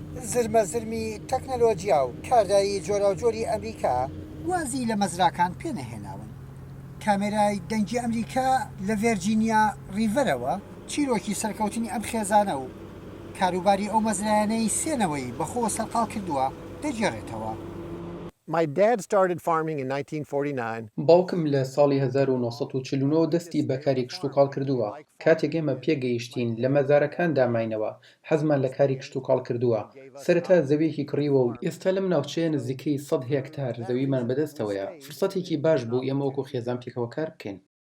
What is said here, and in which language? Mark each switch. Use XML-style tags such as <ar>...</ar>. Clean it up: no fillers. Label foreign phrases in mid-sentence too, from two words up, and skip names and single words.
<ckb>زرمەزرمی تەکنەلۆجیا و کاردایی جۆرا و جۆری ئەمریکا وازی لە مەزراکان پێنەهێناون. کامێرای دەنگی ئەمریکا لە ڤێرجینیا ڕیڤەرەوە چیرۆکی سەرکەوتنی ئەم خێزانە و کاروباری ئەو مەزرایانەی سێنەوەی بەخۆ سەرقاڵ کردووە دەگێڕێتەوە.</ckb> <en>My dad started farming in 1949.</en> <ckb>باوکم لە ساڵی 1949 دەستی بەکاری کشتوکاڵ کردووە. کاتێک ئێمە پێگەیشتین لە مەزارەکان داماینەوە حەزمان لە کاری کشتوکاڵ کردووە. سەرەتا زەویەکی کڕیوە و ئێستا لەم ناوچەیە نزیکەی 100 هێکتار زەویمان بەدەستەوەیە. فرسەتێکی باش بوو ئێمە وەکو خێزان پێکەوە کار بکەین.</ckb>